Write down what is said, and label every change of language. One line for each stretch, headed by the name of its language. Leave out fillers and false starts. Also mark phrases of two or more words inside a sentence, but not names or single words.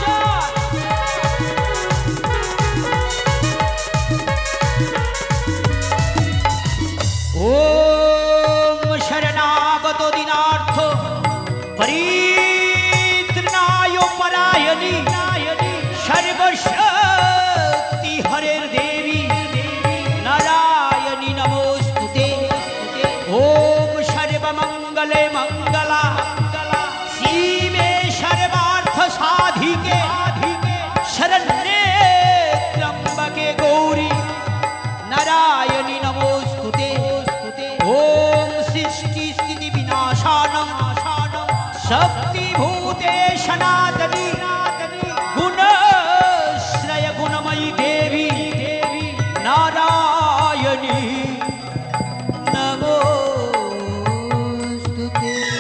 Sanskrit: ওম শরণাগত দিনার্থ পরিত্রাণায় পরায়ণী সর্বশক্তি হরের দেবী নারায়ণী নমস্তুতে। ওম সর্বমঙ্গলে মঙ্গলা শিবে সর্বার্থ সাধিকে শরণ্যে ত্র্যম্বকে গৌরী নারায়ণী নমস্তুতে। ওম সৃষ্টি স্থিতি বিনাশানং শক্তিভূতে সনাতনী গুণশ্রয় গুণময়ী দেবী নারায়ণী নমস্তুতে।